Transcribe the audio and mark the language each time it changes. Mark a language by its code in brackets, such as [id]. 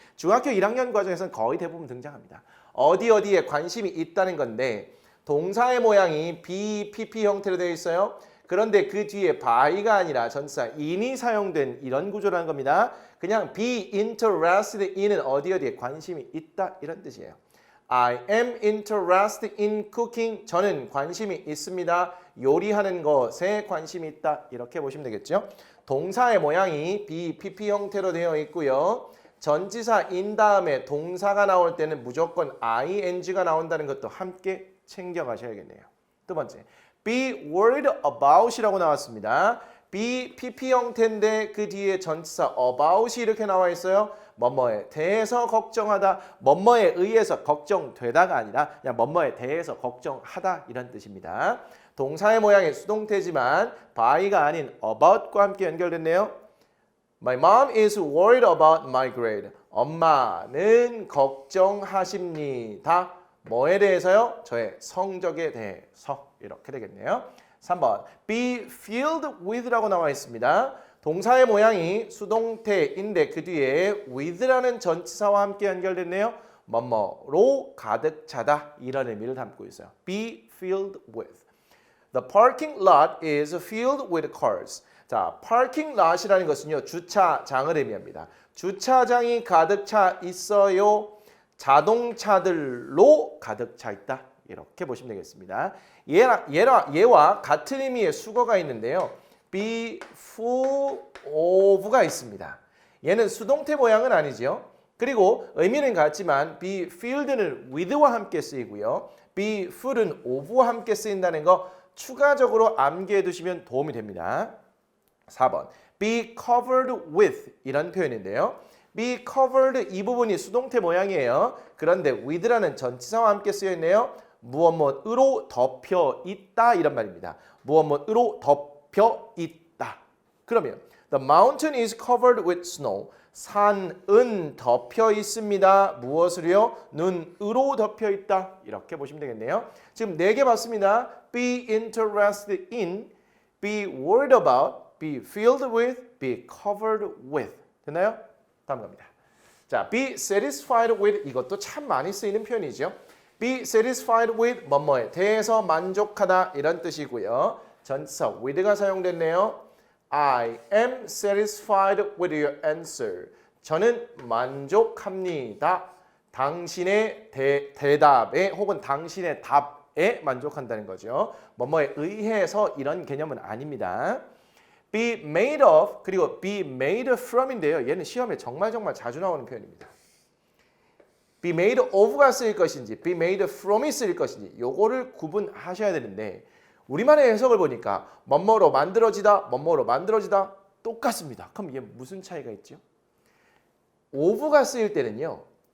[ko] 중학교 1학년 과정에서는 거의 대부분 등장합니다. 어디에 관심이 있다는 건데 동사의 모양이 be, pp 형태로 되어 있어요. 그런데 그 뒤에 by가 아니라 전치사 in이 사용된 이런 구조라는 겁니다. 그냥 be interested in은 어디에 관심이 있다 이런 뜻이에요. [en] I am interested in cooking. [ko] 저는 관심이 있습니다. 요리하는 것에 관심이 있다. 이렇게 보시면 되겠죠. 동사의 모양이 be, pp 형태로 되어 있고요. 전치사 in 다음에 동사가 나올 때는 무조건 ing가 나온다는 것도 함께 챙겨가셔야겠네요. 두 번째, be worried about이라고 나왔습니다. be, pp 형태인데 그 뒤에 전치사 about이 이렇게 나와 있어요. 뭐뭐에 대해서 걱정하다, 뭐뭐에 의해서 걱정되다가 아니라 그냥 뭐뭐에 대해서 걱정하다 이런 뜻입니다. 동사의 모양이 수동태지만 by가 아닌 about과 함께 연결됐네요. [en] My mom is worried about my grade. [ko] 엄마는 걱정하십니다. 뭐에 대해서요? 저의 성적에 대해서 이렇게 되겠네요. 3번 be filled with라고 나와 있습니다. 동사의 모양이 수동태인데 그 뒤에 with라는 전치사와 함께 연결됐네요. 뭐뭐로 가득 차다 이런 의미를 담고 있어요. [en] be filled with. The parking lot is filled with cars. [ko] 자, parking lot이라는 것은요. 주차장을 의미합니다. 주차장이 가득 차 있어요. 자동차들로 가득 차 있다. 이렇게 보시면 되겠습니다. 얘와 같은 의미의 수거가 있는데요. be full of가 있습니다. 얘는 수동태 모양은 아니죠. 그리고 의미는 같지만 be filled는 with와 함께 쓰이고요. be full은 of와 함께 쓰인다는 거 추가적으로 암기해 두시면 도움이 됩니다. 4번 be covered with 이런 표현인데요. be covered 이 부분이 수동태 모양이에요. 그런데 with라는 전치사와 함께 쓰여 있네요. 무엇무엇으로 덮여 있다 이런 말입니다. 무엇무엇으로 덮여 있다. [en] 그러면 the mountain is covered with snow. [ko] 산은 덮여 있습니다. 무엇으로요? 눈으로 덮여 있다. 이렇게 보시면 되겠네요. 지금 4개 봤습니다. [en] be interested in, be worried about, be filled with, be covered with. [ko] 됐나요? 다음 갑니다. 자, be satisfied with 이것도 참 많이 쓰이는 표현이죠. be satisfied with 뭐뭐에 대해서 만족하다 이런 뜻이고요. 전치사 with가 사용됐네요. [en] I am satisfied with your answer. [ko] 저는 만족합니다. 당신의 대답에 혹은 당신의 답에 만족한다는 거죠. 뭐뭐에 의해서 이런 개념은 아닙니다. be made of 그리고 be made from인데요. 얘는 시험에 정말 자주 나오는 표현입니다. be made of가 쓰일 것인지 be made from이 쓰일 것인지 요거를 구분하셔야 되는데 우리만의 해석을 보니까 뭐뭐로 만들어지다, 뭐뭐로 만들어지다 똑같습니다. 그럼 이게 무슨 차이가 있죠? of가 쓰일 때는요.